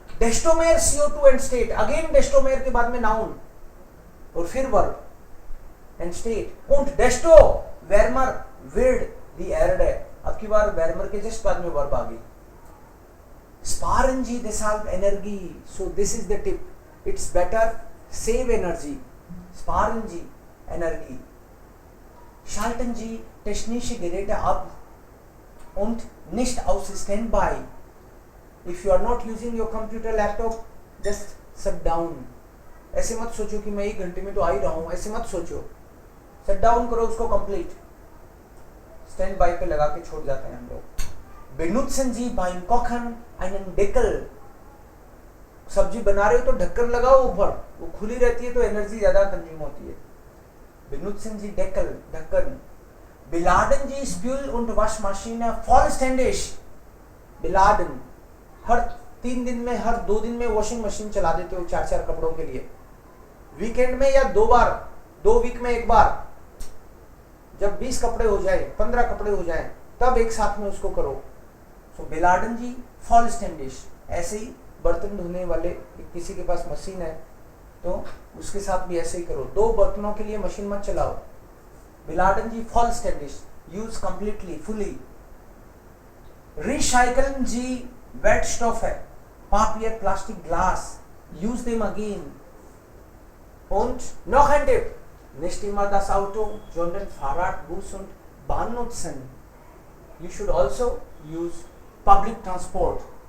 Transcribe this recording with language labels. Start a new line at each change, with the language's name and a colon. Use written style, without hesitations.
German: desto mehr CO2 entsteht,
Hindi: again
German: desto mehr
Hindi: के बाद में नाउन और फिर verb
German: entsteht und desto wärmer wird die Erde,
Hindi: अब की बार wärmer के जस्ट बाद में वर्ब आ गई।
German: sparen Sie deshalb Energie,
English: so this is the tip, it's better save energy,
German: sparen Sie Energie, schalten Sie technische Geräte ab, und nicht auf Standby.
English: If you are not using your computer, laptop, just shut down.
Hindi: ऐसे मत सोचो कि मैं 1 घंटे में तो आ ही रहा हूँ, ऐसे मत सोचो. शट डाउन करो उसको कंप्लीट. स्टैंड बाय पे लगा के छोड़ जाते हैं हम लोग.
German: Benutzen Sie beim Kochen einen Deckel.
Hindi: सब्जी बना रहे हो तो ढक्कन लगाओ ऊपर, वो खुली रहती है तो एनर्जी ज्यादा कंज्यूम होती है.
German: Benutzen Sie Deckel, ढक्कन. Beladen Sie Spül und Waschmaschine vollständig.
Hindi: Beladen, हर 3 दिन में, हर 2 दिन में वॉशिंग मशीन चला देते हो 4-4 कपड़ों के लिए. वीकेंड में या 2 बार, 2 वीक में 1 बार. जब 20 कपड़े हो जाए, 15 कपड़े हो जाए, तब एक साथ में उसको करो. सो बिलाडन जी vollständig. ऐसे ही बर्तन धोने वाले, किसी के पास मशीन है तो उसके साथ भी ऐसे ही करो. 2 बर्तनों के लिए मशीन मत चलाओ. बिलाडन जी vollständig,
English: Use completely, fully.
German: Recyceln Sie Wertstoffe, Papier, Plastik, Glas,
English: use them again.
German: Und noch ein Tipp, nicht immer das Auto, sondern Fahrrad, Bus und Bahn nutzen.
English: You should also use public transport.